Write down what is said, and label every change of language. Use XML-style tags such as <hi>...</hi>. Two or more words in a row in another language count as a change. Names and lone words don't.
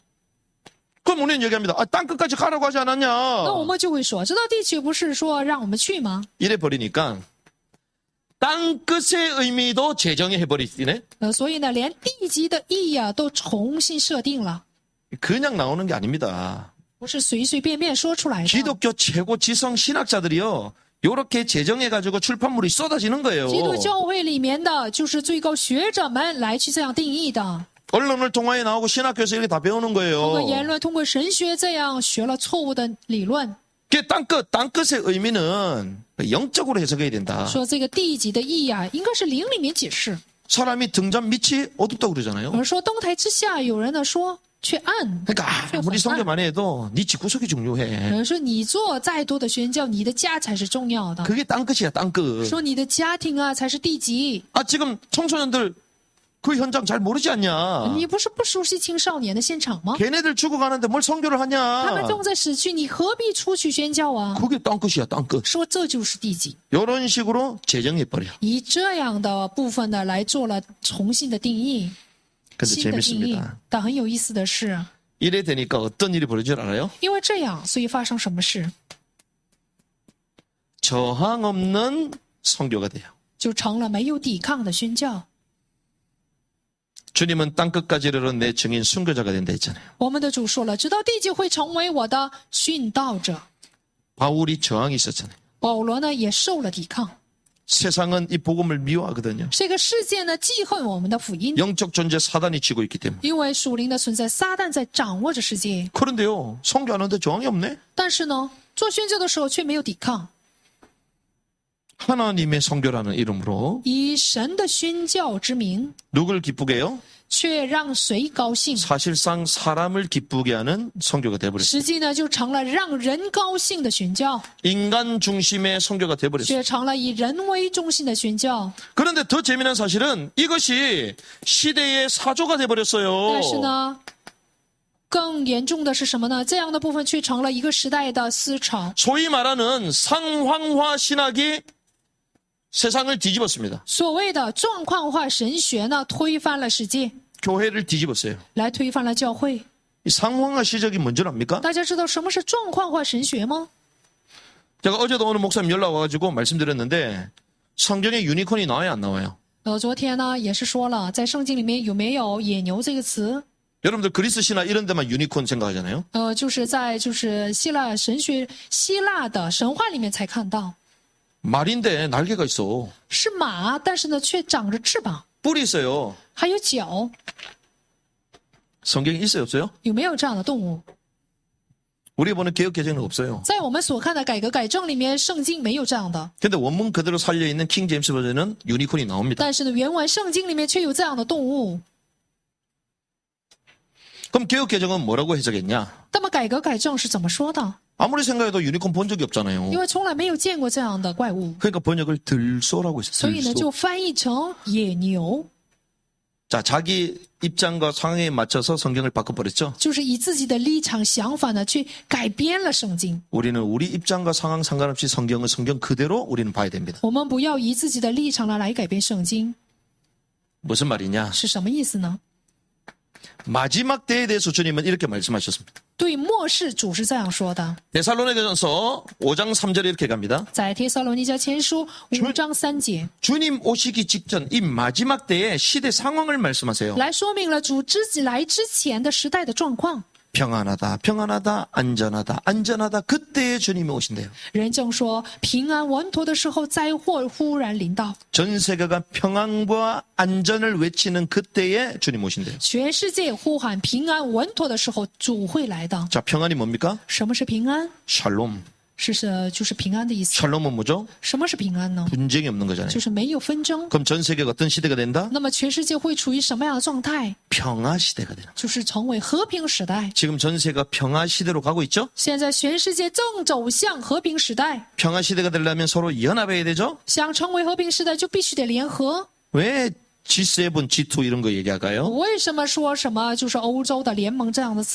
<ko>그럼 우리는 얘기합니다. 아, 땅 끝까지 가라고 하지</ko> <zh>那</zh> <ko>않았냐?</ko> <zh>我们就会说，这道地区不是说让我们去吗？</zh> <ko>이래 버리니까 땅 끝의 의미도 재정해 버리네.</ko> <zh>所以呢，连地级的意义啊都重新设定了，</zh> <ko>그냥 나오는 게 아닙니다.</ko> <zh>不是随随便便说出来的。</zh> <ko>기독교 최고 지성 신학자들이요. 요렇게 재정해가지고 출판물이 쏟아지는 거예요.</ko> <zh>基督教会里面的就是最高学者们来去这样定义的。</zh> <ko>언론을 통하여 나오고 신학교에서 이렇게 다 배우는</ko> <zh>通过</zh> <ko>거예요.</ko> <zh>言论，通过神学这样学了错误的理论，</zh> <ko>그 땅 끝의 의미는 영적으로 해석해야 된다.</ko> <zh>说这个地级的意义啊，应该是灵里面解释。</zh> <ko>사람이 등잔 밑이 어둡다고 그러잖아요.</ko> <zh>而说灯台之下，有人呢说却暗，</zh> <ko>그러니까</ko> <zh>却</zh> <ko>아무리</ko> <zh>很</zh> <ko>성교</ko> <zh>暗。</zh> <ko>많이 해도 네 집구석이</ko> <zh>有</zh> <ko>중요해.</ko> <zh>人说你做再多的宣教，你的家才是重要的。</zh> <ko>그게 땅 끝이야, 땅 끝.</ko> <zh>说你的家庭啊才是地级。</zh> <ko>아, 지금 청소년들 그 현장 잘 모르지 않냐?</ko> <zh>你不是不熟悉青少年的现场吗？</zh> <ko>걔네들 죽어가는데 뭘 성교를</ko> <zh>他们</zh> <ko>하냐?</ko> <zh>正在死去，你何必出去宣教啊？</zh> <ko>그게 땅 끝이야, 땅 끝.</ko> <zh>说这就是地级，</zh> <ko>이런 식으로 재정해버려.</ko> <zh>以这样的部分呢来做了重新的定义，</zh> <ko>근데</ko> <zh>新的定义</zh> <ko>재밌습니다. 。</ko> <zh>但很有意思的是，</zh> <ko>이래 되니까 어떤 일이 벌어질 줄 알아요?</ko> <zh>因为这样，所以发生什么事，</zh> <ko>저항 없는 성교가 돼요.</ko> <zh>就成了没有抵抗的宣教。</zh> <ko>주님은 땅 끝까지 이르러 내 증인 순교자가 된다 했잖아요.</ko> <zh>我们的主说了，直到地级会成为我的殉道者。</zh> <ko>바울이 저항이 있었잖아요.</ko> <zh>保罗呢也受了抵抗。</zh> <ko>세상은 이 복음을 미워하거든요.</ko> <zh>这个世界呢记恨我们的福音，</zh> <ko>영적 존재 사단이 쥐고 있기 때문에.</ko> <zh>因为属灵的存在，撒旦在掌握着世界。</zh> <ko>그런데요, 성교하는데 저항이 없네?</ko> <zh>但是呢，做宣教的时候却没有抵抗，</zh> <ko>하나님의 성교라는 이름으로</ko> <zh>以神的宣教之名，</zh> <ko>누굴 기쁘게 해요?</ko> <zh>却让谁高兴？</zh> <ko>사실상 사람을 기쁘게 하는 성교가 돼버렸어요.</ko> <zh>实际呢，就成了让人高兴的宣教，</zh> <ko>인간 중심의 성교가 돼버렸어요.</ko> <zh>却成了以人为中心的宣教。</zh> <ko>그런데 더 재미난 사실은 이것이 시대의 사조가 돼버렸어요.</ko> <zh>但是呢，更严重的是什么呢？这样的部分却成了一个时代的思潮。</zh> <ko>소위 말하는 상황화 신학이 세상을 뒤집었습니다.</ko> <zh>所谓的状况化神学呢，推翻了世界，</zh> <ko>교회를 뒤집었어요.</ko> <zh>来推翻了教会。</zh> <ko>이 상황화 시적이 뭔지 압니까?</ko> <zh>大家知道什么是状况化神学吗？</zh> <ko>제가 어제도 어느 목사님 연락 와가지고 말씀드렸는데 성경에 유니콘이 나와요, 안 나와요?</ko> <zh>昨天呢也是说了，在圣经里面有没有野牛这个词？</zh> <ko>여러분들 그리스 신화 이런 데만 유니콘 생각하잖아요.</ko> <zh>就是在希腊神学、希腊的神话里面才看到，</zh> <ko>말인데 날개가 있어.</ko> <zh>是马，但是呢却长着翅膀，</zh> <ko>뿔이 있어요.</ko> <zh>还有角，</zh> <ko>성경에 있어요, 없어요?</ko> <zh>有没有这样的动物？</zh> <ko>우리가 보는 개혁개정은 없어요.</ko> <zh>在我们所看的改革改正里面，圣经没有这样的，</zh> <ko>근데 원문 그대로 살려있는 킹 제임스 버전은 유니콘이 나옵니다.</ko> <zh>但是呢，原文圣经里面却有这样的动物。</zh> <ko>그럼 개혁개정은 뭐라고 해석했냐?</ko> <zh>那么改革改正是怎么说的？</zh> <ko>아무리 생각해도 유니콘 본 적이 없잖아요.</ko> <zh>因为从来没有见过这样的怪物，</zh> <ko>그러니까 번역을 들소라고 했어요.</ko> <zh>所以呢</zh> <ko>들소.</ko> <zh>就翻译成野牛，</zh> <ko>자, 자기 입장과 상황에 맞춰서 성경을 바꿔버렸죠.</ko> <zh>就是以自己的立场想法呢去改编了圣经。</zh> <ko>우리는 우리 입장과 상황 상관없이 성경은 성경 그대로 우리는 봐야 됩니다.</ko> <zh>我们不要以自己的立场呢来改变圣经，</zh> <ko>무슨 말이냐?</ko> <zh>是什么意思呢？</zh> <ko>마지막 때에 대해서 주님은 이렇게 말씀하셨습니다.</ko> <zh>对末世主是这样说的，</zh> <ko>데살로니가전서 5장 3절에 이렇게 갑니다.</ko> <zh>在帖撒罗尼迦前书5章3节</zh> <ko>주님 오시기 직전 이 마지막 때의 시대 상황을 말씀하세요.</ko> <zh>来说明了主来之前的时代的状况。</zh> <ko>평안하다, 평안하다, 안전하다, 안전하다. 그때에 주님이 오신대요.</ko> <zh>人正说平安稳妥的时候，灾祸忽然临到，</zh> <ko>전 세계가 평안과 안전을 외치는 그때에 주님 오신대요.</ko> <zh>全世界呼喊平安稳妥的时候，主会来的。</zh> <ko>자, 평안이 뭡니까?</ko> <zh>什么是平安？</zh> <ko>샬롬.</ko> <zh>就是平安的意思。</zh> <ko>샬롬은 뭐죠?</ko> <zh>什么是平安呢？</zh> <ko>분쟁이 없는 거잖아요.</ko> <zh>就是没有纷争。</zh> <ko>그럼 전 세계가 어떤 시대가 된다?</ko> <zh>那么全世界会处于什么样的状态？</zh> <ko>평화 시대가 되는.</ko> <zh>就是成为和平时代。</zh> <ko>지금 전 세계가 평화 시대로 가고 있죠?</ko> <zh>现在全世界正走向和平时代，</zh> <ko>평화 시대가 되려면 서로 연합해야 되죠?</ko> <zh>想成为和平时代就必须得联合。</zh> <ko>왜 G7, G2 이런 거 얘기할까요?</ko> <zh>为什么说什么就是欧洲的联盟这样的词？</zh>